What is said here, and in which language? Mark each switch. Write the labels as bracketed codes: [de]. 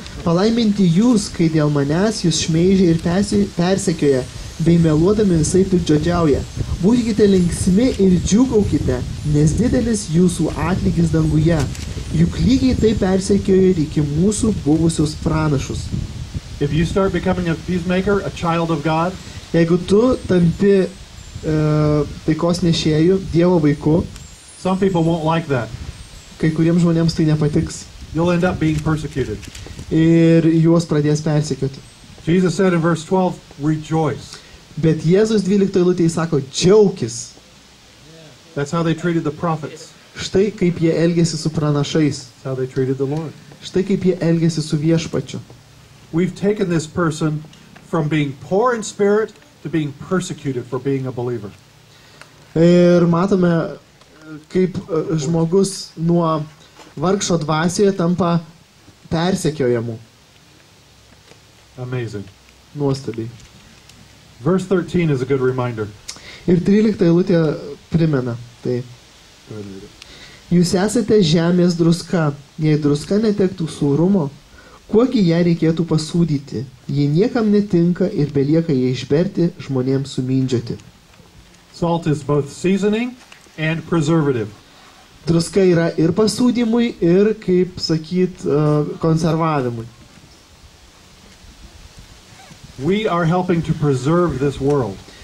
[lt] Palaiminti jūs, kai dėl manęs jūs šmeižia ir persekioja, bei meluodami visai piktžodžiauja. Būkite linksmi ir džiūgaukite, nes didelis jūsų atlygis danguje. Juk lygiai tai persekioja ir iki mūsų buvusius pranašus. [en] If you start becoming a peacemaker, a child of God, [lt] Jeigu tu tampi taikos nešėjų, Dievo vaiku, [en] some people won't like that. [lt] kai kuriems žmonėms tai nepatiks [en] You'll end up being persecuted. [lt] ir juos pradės persekioti. [en] Jesus said in verse 12, rejoice. [lt] Bet Jėzus 12 eilutėje sako, džiaukis. [en] That's how they treated the prophets. [lt] Štai kaip jie elgėsi su pranašais. [en] That's how they treated the Lord. [lt] Štai kaip jie elgėsi su viešpačiu. [en] We've taken this person from being poor in spirit to being persecuted for being a believer. [lt] Ir matome, kaip žmogus nuo vargšo dvasioje tampa persekiojamu. [en] Amazing. [lt] Nuostabiai. [en] Verse 13 is a good reminder. [lt] Ir 13 eilutė primena tai. [en] Go ahead and read it. [lt] Jūs esate žemės druska. Jei druska netektų sūrumo, kuogi ją reikėtų pasūdyti? Ji niekam netinka ir belieka ją išberti žmonėms sumindžioti. [en] Salt is both seasoning and preservative. [lt] Druska yra ir pasūdymui, ir, kaip sakyt, konservavimui. [en] We are helping to preserve this world.